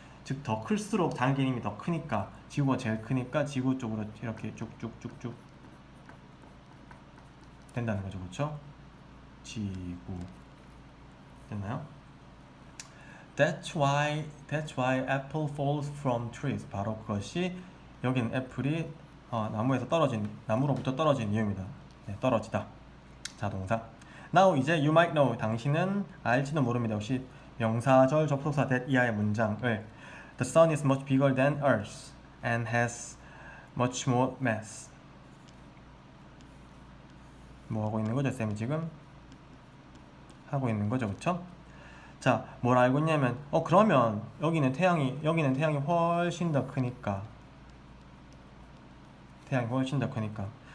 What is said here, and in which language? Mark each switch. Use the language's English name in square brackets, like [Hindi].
[Korean] 즉 더 클수록 당기는 힘이 더 크니까 지구가 제일 크니까 지구 쪽으로 이렇게 쭉쭉쭉쭉 된다는 거죠. 그렇죠? 지구 됐나요? [English] That's why apple falls from trees. [Korean] 바로 그것이 여기는 애플이 나무로부터 떨어진 이유입니다. 네, 떨어지다. 자동사. [English] Now [Korean] 이제 [English] you might know. [Korean] 당신은 알지도 모릅니다. 역시 명사절 접속사 that 이하의 문장을 [English] The sun is much bigger than Earth and has much more mass. [Korean] 뭐 하고 있는 거죠? 쌤이 지금 하고 있는 거죠, 그렇죠? 자, 뭘 알고 있냐면, 그러면 여기는 태양이 훨씬 더 크니까, 태양이 훨씬 더 큽니다.